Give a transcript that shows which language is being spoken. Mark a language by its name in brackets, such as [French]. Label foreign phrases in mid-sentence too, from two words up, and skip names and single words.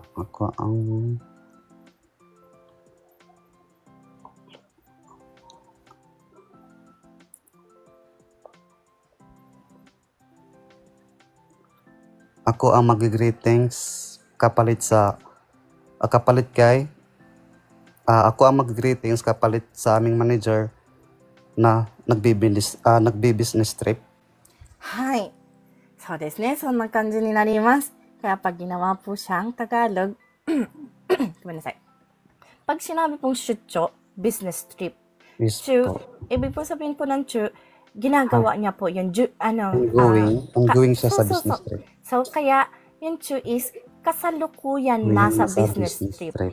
[Filipino] Ako ang mag-greetings kapalit kay ako ang mag-greetings kapalit sa aming manager na nagbi-business trip. [Japanese] はい。そうですね。そんな感じになります。 [Filipino] Kaya pag ginawa po siyang Tagalog, pag sinabi pong shucho, [English] business trip, [Filipino] chu, ibig po sabihin po ng chu, ginagawa niya po yung ongoing siya sa business trip. So, kaya yung chu is kasalukuyan nasa [English] business trip.